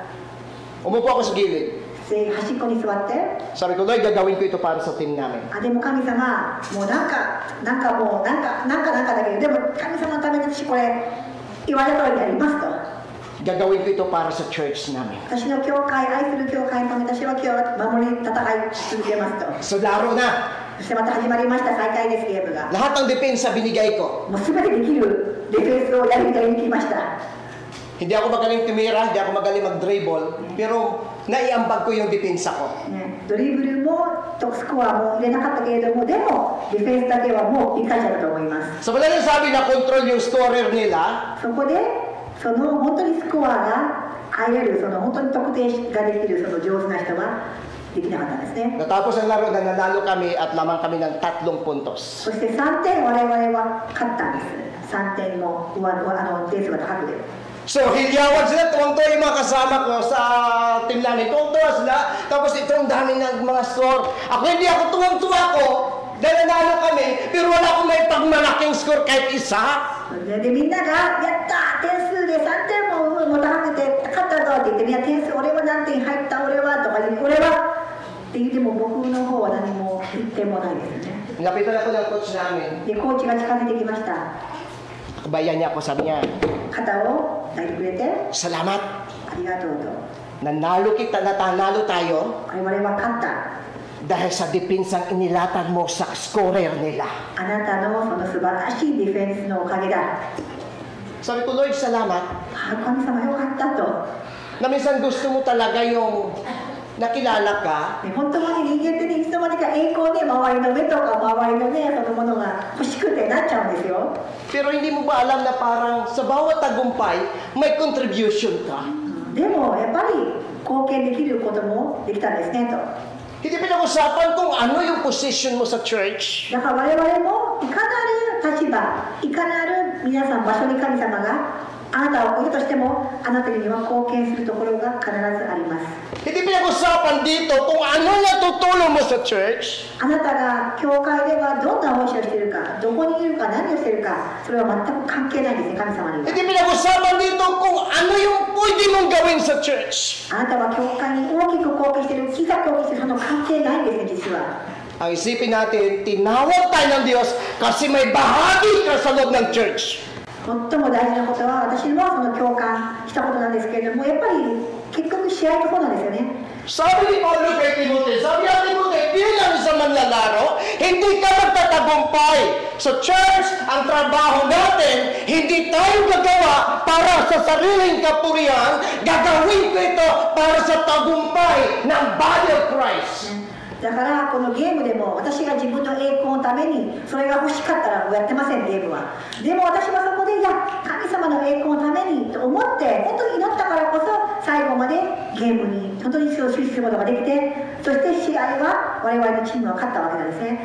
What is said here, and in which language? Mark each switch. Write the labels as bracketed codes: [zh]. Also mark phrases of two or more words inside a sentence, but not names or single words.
[tl] Umupo ako sa gilid. [ja] で端っこに座って、 [tl] Sabi ko, Lord, gagawin ko ito para sa team namin. [ja] でも神様、もうなんかだけど、でも神様のために私これ言われた通りやりますと。 [tl] Gagawin ko ito para sa church namin. [ja] 私の教会、愛する教会のため、私は今日守り戦い続けますと。 [tl] So, laro na. [ja] そしてまた始まりました、再開です、ゲームが。 [tl] Lahat ng depensa binigay ko. [ja] もう全てできるディフェンスをやりきました。 [tl] Hindi ako magaling tumira, hindi ako magaling mag-dribble, pero naiambag ko yung depensa ko. [ja] ね、ドリブルもトップスコアも入れなかったけれども、でもディフェンスだけはもう理解者だと思います。 [tl] So, wala nang sabi na control yung scorer nila. [ja] そこでその本当にスコアが入れる、その本当に特定ができるその上手な人はできなかったんですね。 [tl] Natapos ang laro na nanalo kami at lamang kami ng 3 puntos. [ja] そして3点我々は勝ったんです。3点の点数が高くて。 [tl] So, hilyawan sila, tuwang-tuwa yung mga kasama ko sa team namin. Tuwang-tuwa sila, tapos ito ang dami ng mga score. Ako hindi ako tuwang-tuwa ko, dahil nanalo kami, pero wala akong may pagmalaking score kahit isa. [ja] でみんなが「やった!」点数で3点も高めて勝ったぞって言って「いや点数俺は何点入った俺は」とか言って「俺は」って言っても僕の方は何も言ってもないですね。 [tl] Lapitan ako ng coach namin. [ja] でコーチが近づいてきました。 [tl] Kabayan niya ako, sabi niya, [ja] 肩を抱いてくれて「 [tl] salamat. [ja] ありがとう」と。 [tl] Nanalo tayo [ja] 我々は勝った。 [tl] dahil sa depinsang inilatan mo sa scorer nila. [ja] あなたのその素晴らしいディフェンスのおかげだ。 [tl] Sabi ko, Lord, salamat. [ja] 神様よかったと。 [tl] Na minsan gusto mo talaga yung nakilala ka, [ja] 本当はね、人間ってね、いつの間にか栄光で周りの目とか周りのね、そのものが欲しくてなっちゃうんですよ。 [tl] pero hindi mo ba alam na parang sa bawat tagumpay, may contribution ka? [ja] でもやっぱり貢献できることもできたんですねと。 [tl] Hindi pinag-usapan kung ano yung position mo sa church. [ja] だから我々もいかなる立場、いかなる皆さん場所に神様があなたを置いたとしても、あなたには貢献するところが必ずあります。 [tl] Hindi pinag-usapan dito kung ano natutulong mo sa church. [ja] あなたが教会ではどんな奉仕をしているか、どこにいるか、何をしているか、それは全く関係ないんですね、神様には。 [tl] Hindi pinag-usapan dito kung ano yung pwede mong gawin sa church. [ja] あなたは教会に大きく貢献している、小さく貢献している、その関係ないんですね、実は。 [tl] Ang isipin natin, tinawag tayo ng Diyos kasi may bahagi ka sa loob ng church. [ja] 最も大事なことは、私もその共感したことなんですけれども、やっぱり結局試合の方なんですよね。 [tl] Sabi ni Paulo kay Timothy, sabi ni Timothy, bilang isang manlalaro, hindi ka magtatagumpay. Sa church, ang trabaho natin, hindi tayo gagawa para sa sariling kapurihan, gagawin ko ito para sa tagumpay ng [en] body of Christ. [ja] だからこのゲームでも私が自分の栄光のためにそれが欲しかったらもうやってません、ゲームは。でも私はそこでいや神様の栄光のためにと思って本当に祈ったからこそ最後までゲームに本当に集中することができて、そして試合は我々のチームは勝ったわけなんですね。